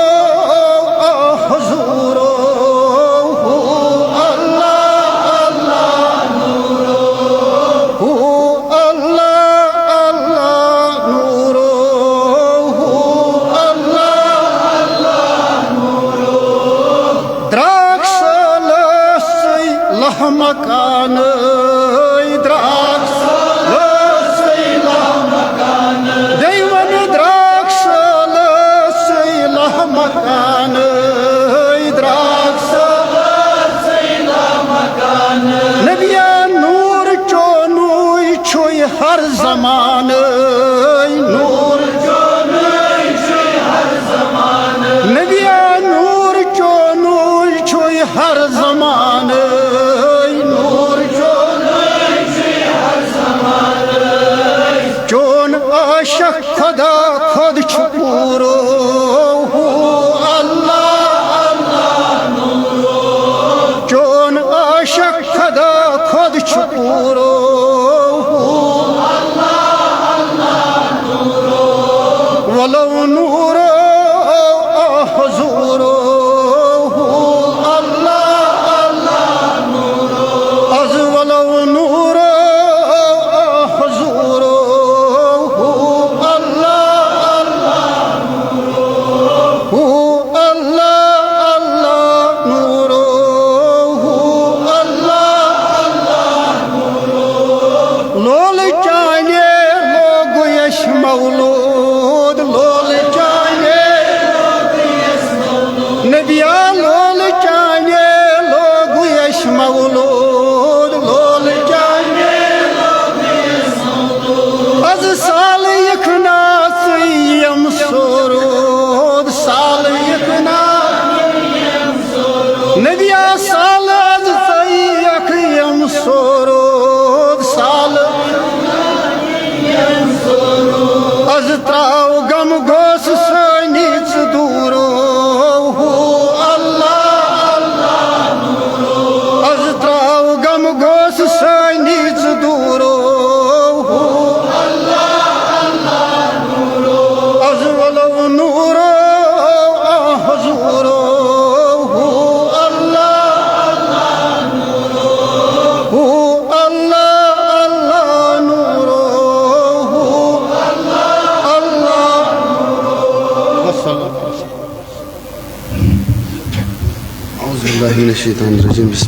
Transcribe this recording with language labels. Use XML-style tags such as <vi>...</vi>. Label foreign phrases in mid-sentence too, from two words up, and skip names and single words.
<ks>हुजूरो हू अल्लाह अल्लाह नूरो हू अल्लाह अल्लाह नूरो हू अल्लाह अल्लाह नूरो द्राक्षलसै लहमकान द्राक्षलसै लहमकान दैवन द्राक्षलसै लहमकान द्राक्षलसै लहमकान नबिया नूर चोनुई छुई हर जमान नूर चोनुई छुई हर जमान नबिया नूर चोनुई छुई हर जमान नूर चोनुई छुई हर जमान चोन आशक खुदा खुद छुपूरो हू अल्लाह अल्लाह नूरो चोन आशक खुदा खुद छुपूरो हू अल्लाह अल्लाह नूरो वलो नूरो हुजूरो हू अल्लाह अल्लाह नूरो अज़वलो नूरो हुजूरो हू अल्लाह अल्लाह नूरो हू अल्लाह अल्लाह नूरो हू अल्लाह अल्लाह नूरो लोल चाने लोग यश मौलूद लोल चाने लोग यश मौलूद नबिया लोल चाने लोग यश मौलूद लोल चाने लोग यश मौलूद अज साल यखना यम सोरूद साल यखना यम सोरूद नबिया साल अज यख यम सोरूद साल यम सोरूद अज त्राव गम गोस सनिच दूरो हू अल्लाह अल्लाह नूरो अज त्राव गम गोस सनिच दूरो हू अल्लाह अल्लाह नूरो अज़वलो नूरो हुजूरो हू अल्लाह अल्लाह नूरो हू अल्लाह अल्लाह नूरो हू अल्लाह अल्लाह नूरो वसल्लम</ks> <ar>أعوذ بالله من الشيطان الرجيم.</ar>